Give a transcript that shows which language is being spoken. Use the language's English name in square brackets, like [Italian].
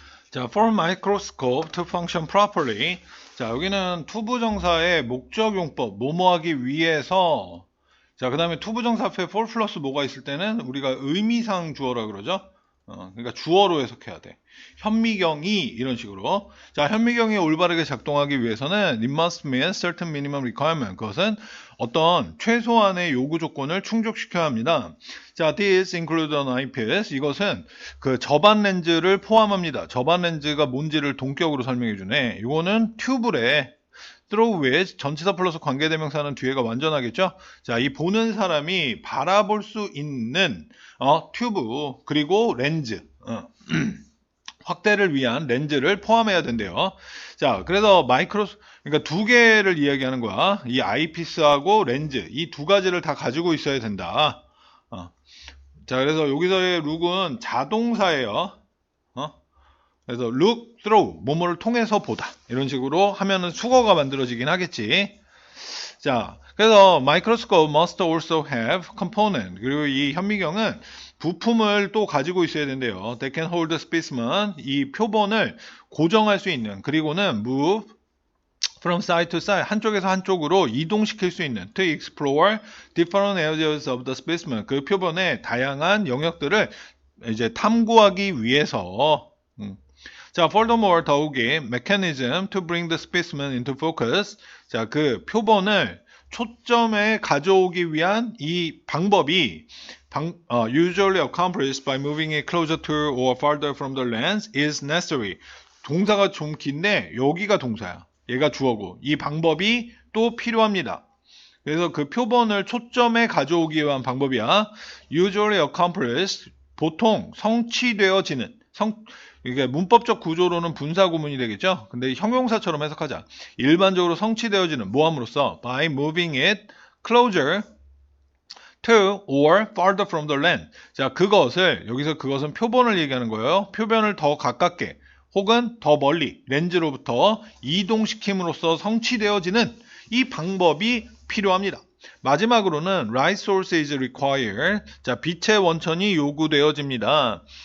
[English] 자, for microscope to function properly. [Korean] 자, 여기는 투부정사의 목적용법 모모하기 위해서. 자, 그 다음에 투부정사 앞에 for 플러스 뭐가 있을 때는 우리가 의미상 주어라 그러죠. 그러니까 주어로 해석해야 돼. 현미경이 이런 식으로. [English] 자, [Korean] 현미경이 올바르게 작동하기 위해서는 [English] it must meet certain minimum requirement. [Korean] 그것은 어떤 최소한의 요구 조건을 충족시켜야 합니다. [English] 자, this include an eyepiece. [Korean] 이것은 그 접안 렌즈를 포함합니다. 접안 렌즈가 뭔지를 동격으로 설명해 주네. 이거는 튜브래. through which 전치사 플러스 관계대명사는 뒤에가 완전하겠죠? 자, 이 보는 사람이 바라볼 수 있는 튜브 그리고 렌즈 확대를 위한 렌즈를 포함해야 된대요. 자, 그래서 그러니까 두 개를 이야기하는 거야. 이 아이피스하고 렌즈 이 두 가지를 다 가지고 있어야 된다. 자, 그래서 여기서의 룩은 자동사예요. 그래서 look through, 뭐뭐를 통해서 보다. 이런 식으로 하면은 수거가 만들어지긴 하겠지. [English] 자, 그래서 microscope must also have component. [Korean] 그리고 이 현미경은 부품을 또 가지고 있어야 된대요. [English] They can hold the specimen. [Korean] 이 표본을 고정할 수 있는. 그리고는 [English] move from side to side. [Korean] 한쪽에서 한쪽으로 이동시킬 수 있는. [English] To explore different areas of the specimen. [Korean] 그 표본의 다양한 영역들을 이제 탐구하기 위해서. [English] 자, furthermore, [Korean] 더욱이 [English] mechanism to bring the specimen into focus. [Korean] 자, 그 표본을 초점에 가져오기 위한 이 방법이 [English] usually accomplished by moving it closer to or farther from the lens is necessary. [Korean] 동사가 좀 긴데 여기가 동사야. 얘가 주어고 이 방법이 또 필요합니다. 그래서 그 표본을 초점에 가져오기 위한 방법이야. usually accomplished, 보통 성취되어지는 이게 문법적 구조로는 분사 구문이 되겠죠. 근데 형용사처럼 해석하자. 일반적으로 성취되어지는 모함으로써 [English] by moving it closer to or farther from the lens. [Korean] 자, 여기서 그것은 표본을 얘기하는 거예요. 표본을 더 가깝게 혹은 더 멀리 렌즈로부터 이동시킴으로써 성취되어지는 이 방법이 필요합니다. 마지막으로는 [English] light source is required. [Korean] 자, 빛의 원천이 요구되어집니다.